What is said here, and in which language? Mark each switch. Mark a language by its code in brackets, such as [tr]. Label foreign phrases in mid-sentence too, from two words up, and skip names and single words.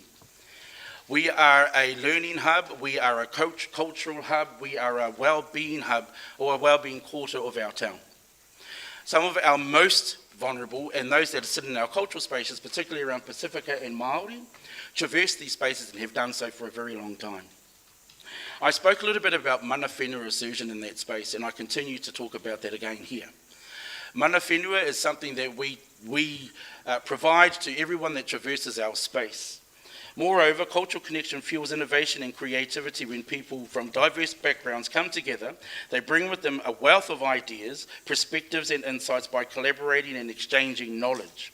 [en] We are a learning hub, we are a cultural hub, we are a well-being hub or a well-being quarter of our town. Some of our most vulnerable and those that sit in our cultural spaces, particularly around Pacifica and Māori, traverse these spaces and have done so for a very long time. I spoke a little bit about [mi] mana whenua [en] assertion in that space and I continue to talk about that again here. [mi] Mana whenua [en] is something that we provide to everyone that traverses our space. Moreover, cultural connection fuels innovation and creativity when people from diverse backgrounds come together. They bring with them a wealth of ideas, perspectives and insights by collaborating and exchanging knowledge.